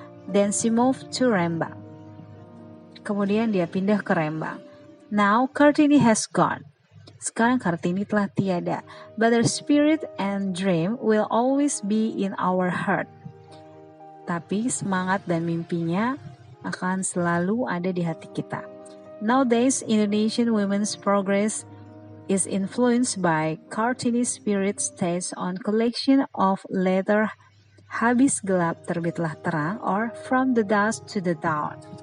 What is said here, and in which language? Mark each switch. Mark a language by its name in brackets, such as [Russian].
[English] Then she moved to Rembang. [Indonesian] Kemudian dia pindah ke Rembang. [English] Now Kartini has gone. [Indonesian] Sekarang Kartini telah tiada. [English] But her spirit and dream will always be in our heart. [Indonesian] Tapi semangat dan mimpinya akan selalu ada di hati kita. [English] Nowadays, Indonesian women's progress is influenced by Kartini's spirit stays on collection of letter Habis Gelap Terbitlah Terang or From the Dusk to the Dawn.